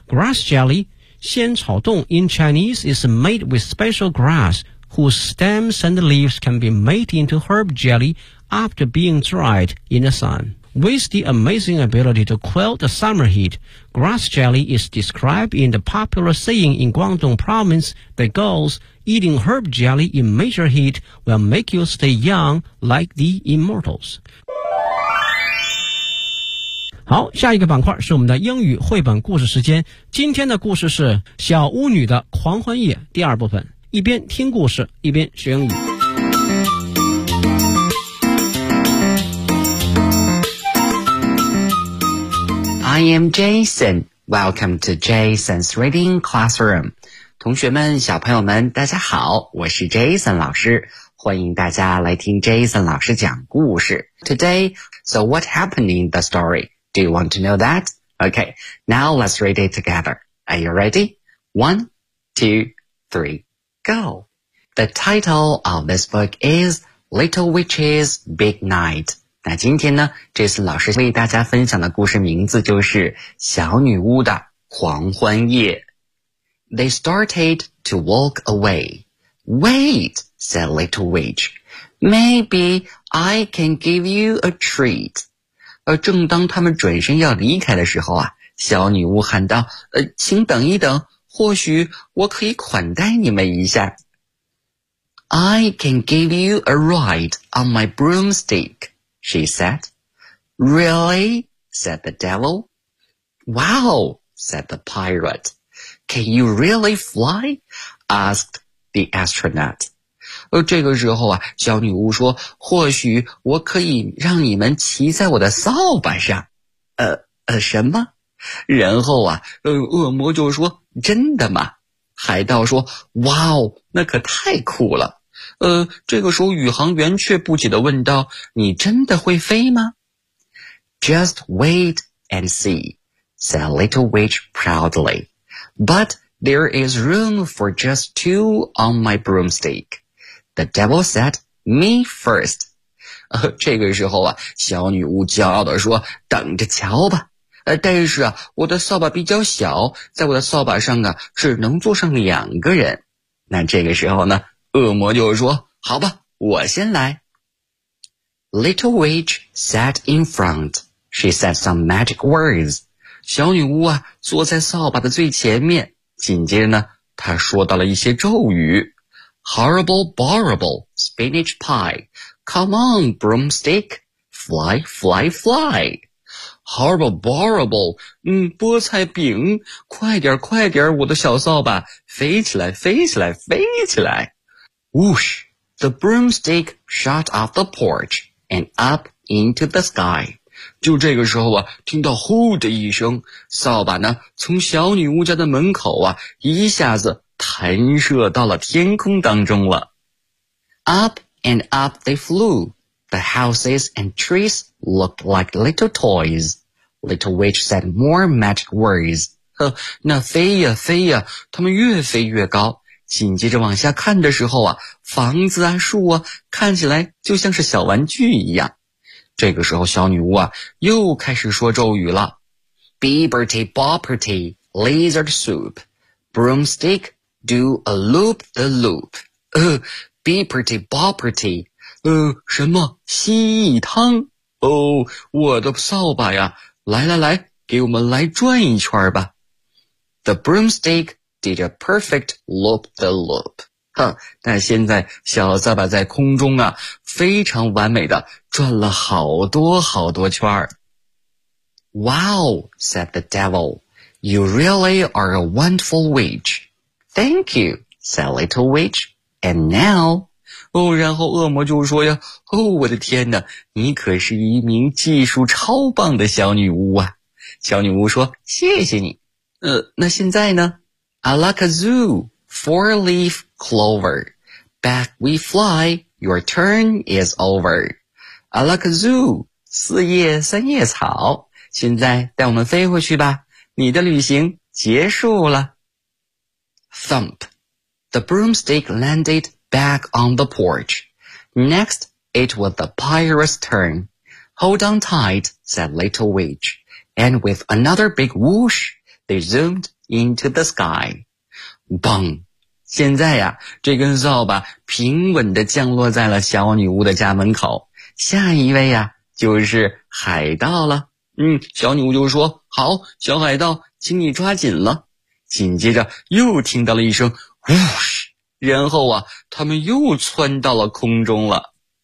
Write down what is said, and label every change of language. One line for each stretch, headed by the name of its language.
English: Grass jelly, 仙草冻 in Chinese, is made with special grass whose stems and leaves can be made into herb jelly after being dried in the sun. With the amazing ability to quell the summer heat, grass jelly is described in the popular saying in Guangdong province that goes,Eating herb jelly in major heat will make you stay young like the immortals.
Chinese: 好，下一个板块是我们的英语绘本故事时间。今天的故事是小巫女的狂欢夜第二部分。一边听故事，一边学英语。
English: I am Jason. Welcome to Jason's Reading Classroom.
Chinese: 同学们，小朋友们，大家好，我是 Jason 老师，欢迎大家来听 Jason 老师讲故事。
English: Today, so what happened in the story? Do you want to know that? Okay, now let's read it together. Are you ready? One, two, three, go! The title of this book is Little Witch's Big Night.
Chinese: 那今天呢 ,Jason 老师为大家分享的故事名字就是小女巫的狂欢夜。
English: They started to walk away. Wait, said Little Witch. Maybe I can give you a treat.
Chinese: 而正当他们转身要离开的时候啊，小女巫喊道，请等一等，或许我可以款待你们一下。
English: I can give you a ride on my broomstick, she said. Really? said the devil. Wow, said the pirate.Can you really fly? asked the astronaut.
Chinese: 这个时候啊，小女巫说，或许我可以让你们骑在我的扫把上。什么？然后啊，恶魔就说，真的吗？海盗说，哇哦，那可太酷了。这个时候宇航员却不解地问道，你真的会飞吗？
English: Just wait and see, said Little Witch proudly. But there is room for just two on my broomstick. The devil said, me first.
Chinese: 这个时候啊，小女巫骄傲地说，等着瞧吧。但是啊，我的扫把比较小，在我的扫把上啊，只能坐上两个人。那这个时候呢，恶魔就说，好吧，我先来。
English: Little Witch sat in front. She said some magic words.
Chinese: 小女巫啊，坐在扫把的最前面。紧接着呢，她说到了一些咒语。
English: Horrible, borrible, spinach pie. Come on, broomstick. Fly, fly, fly. Horrible, borrible,
Chinese: 菠菜饼，快点快点，我的小扫把，飞起来飞起来飞起来。
English: Whoosh, the broomstick shot off the porch and up into the sky.
Chinese: 就这个时候啊，听到呼的一声，扫把呢从小女巫家的门口啊一下子弹射到了天空当中了。
English: Up and up they flew. The houses and trees looked like little toys. Little Witch said more magic words.
Chinese: 那飞呀飞呀，他们越飞越高。紧接着往下看的时候啊，房子啊树啊看起来就像是小玩具一样。这个时候小女巫啊又开始说咒语了。
English: Beberty bopperty, lizard soup. Broomstick, do a loop the loop. Beberty bopperty,
Chinese: 什么蜥蜴汤哦，我的扫把呀，来来来，给我们来转一圈吧。
English: The broomstick did a perfect loop the loop.
Chinese: 那现在小扫把在空中啊，非常完美的转了好多好多圈。
English: Wow, said the devil, you really are a wonderful witch. Thank you, said little witch, and now...
Chinese: 哦，然后恶魔就说呀，哦，我的天哪，你可是一名技术超棒的小女巫啊。小女巫说，谢谢你。那现在呢？
English: Alakazoo, four-leaf clover. Back we fly, your turn is over.
Chinese: Alakazoo, 四叶三叶草。现在带我们飞回去吧，你的旅行结束了。
English: Thump, the broomstick landed. Back on the porch. Next, it was the pirate's turn. Hold on tight, said Little Witch. And with another big whoosh, they zoomed into the sky. Bang!
Chinese: 现在呀，这根扫把平稳地降落在了小女巫的家门口。下一位呀，就是海盗了。小女巫就说，好，小海盗，请你抓紧了。紧接着又听到了一声whoosh。然后啊，他们又窜到了空中了。